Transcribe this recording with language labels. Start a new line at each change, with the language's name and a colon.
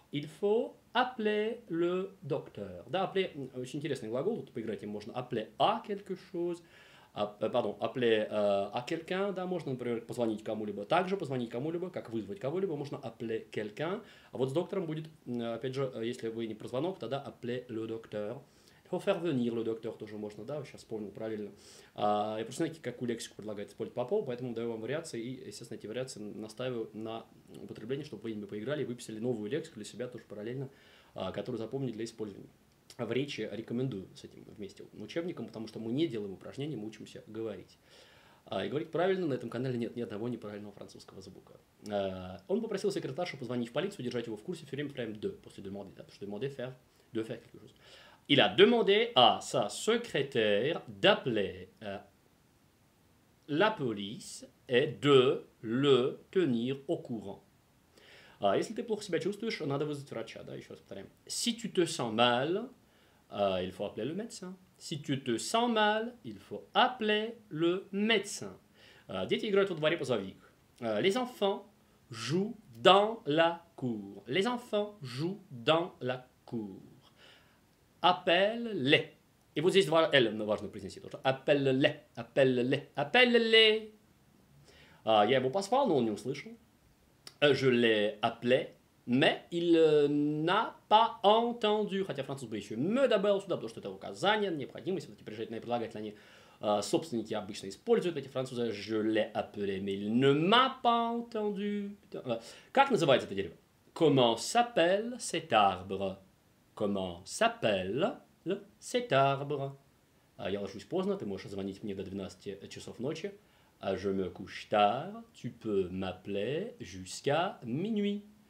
French: Il faut appeler le docteur.
Russian: Да, appeler, очень интересный глагол, тут поиграть им можно
French: appeler à quelque chose, appeler à quelqu'un,
Russian: да, можно, например, позвонить кому-либо. Также позвонить кому-либо, как вызвать кого-либо, можно
French: appeler quelqu'un.
Russian: А вот с доктором будет, опять же, если вы не про звонок, тогда
French: appeler le docteur. Il faut faire venir le docteur
Russian: тоже можно, да, сейчас вспомнил правильно. Я просто знаете, какую лексику предлагает использовать Попов, поэтому даю вам вариации, и, естественно, эти вариации настаиваю на употреблении, чтобы вы ими поиграли и выписали новую лексику для себя тоже параллельно, которую запомнили для использования. В речи рекомендую с этим вместе учебником, потому что мы не делаем упражнений, мы учимся говорить. И говорить правильно на этом канале нет ни одного неправильного французского звука. Он попросил секретаршу позвонить в полицию, держать его в курсе, все время прям de, после demander, да, потому что
French: demander faire quelque chose. Il a demandé à sa secrétaire d'appeler la police et de le tenir au courant.
Russian: Если ты плохо себя чувствуешь, надо вызвать врача, да, еще раз повторяем.
French: Si tu te sens mal, il faut appeler le médecin. Si tu te sens mal, il faut appeler le médecin.
Russian: Дети играют во дворе позови их.
French: Les enfants jouent dans la cour. Les enfants jouent dans la cour. Appelle-les.
Russian: И вот здесь два «л» важно произнести тоже.
French: Appelle-les, appelle-les, appelle-les.
Russian: Я его позвал, но он не услышал.
French: Je l'ai appelé, mais il n'a pas entendu.
Russian: Хотя француз бы еще «me» добавил сюда, потому что это указание, необходимость. Вот эти приложительные прилагательные, они собственники обычно используют, эти французы.
French: Je l'ai appelé, mais il ne m'a pas entendu.
Russian: Как называется это дерево?
French: Comment s'appelle cet arbre? Comment s'appelle cet arbre?
Russian: Я ложусь поздно, ты можешь звонить мне до 12 часов ночи.
French: Je me couche tard, tu peux m'appeler jusqu'à minuit.